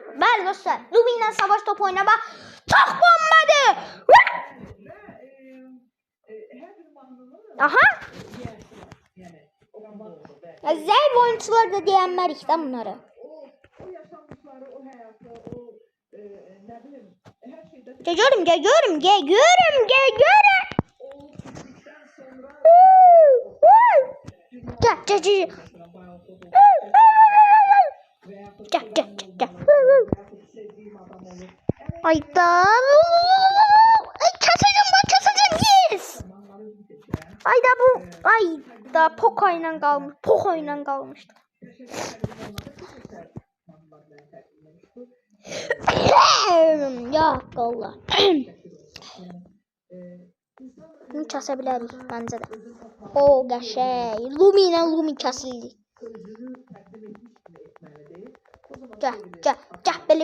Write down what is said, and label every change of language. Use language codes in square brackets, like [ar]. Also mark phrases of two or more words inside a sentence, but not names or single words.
[az] Bəli dostlar, Lumi'yle savaş topu oynamaq çox bombadır. Aha. Zəif oyuncular da deyənmərik də bunları. Görüm. Gel. Gel. [tr] Ayda. Keseceğim. Yes. Ayda Poco ile kalmıştı. Ya Allah. Bunu kesebiliriz bence de. [az] O qəşəng. Lumi kəsildi. Gel. Belə.